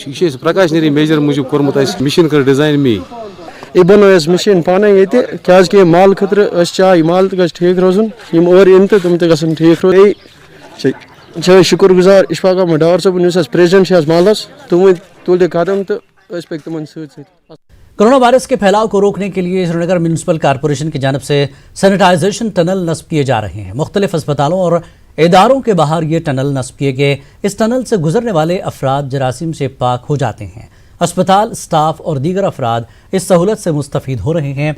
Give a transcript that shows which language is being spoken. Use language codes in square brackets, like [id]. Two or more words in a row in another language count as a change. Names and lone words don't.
[ks] یہِ چھِ أسۍ پرکاشنری میجر موٗجوٗب کوٚرمُت اَسہِ، مِشیٖن کٔر ڈِزاین مے۔ یہ بنٲو اَسہِ مِشیٖن پانے ییٚتہِ کیٛازِکہِ مال خٲطرٕ أسۍ چاہے یہِ مال تہِ گژھِ ٹھیٖک روزُن، یِم اورٕ یِن تہٕ تِم تہِ گژھن ٹھیٖک روزُن۔ بیٚیہِ چھِ أسۍ شُکُر گُزار اشفاق احمد ڈار صٲبُن یُس اَسہِ پریزیڈنٹ چھِ اَتھ محلس، تِموٕے تُلہِ قدم تہٕ أسۍ پٔکۍ تِمن سۭتۍ سۭتۍ۔ [ur] کورونا وائرس کے پھیلاؤ کو روکنے کے لیے سری نگر میونسپل کارپوریشن کی جانب سے سینیٹائزیشن ٹنل نصب کیے جا رہے ہیں۔ مختلف اسپتالوں اور اداروں کے باہر یہ ٹنل نصب کیے گئے۔ اس ٹنل سے گزرنے والے افراد جراثیم سے پاک ہو جاتے ہیں۔ اسپتال، سٹاف اور دیگر افراد اس سہولت سے مستفید ہو رہے ہیں۔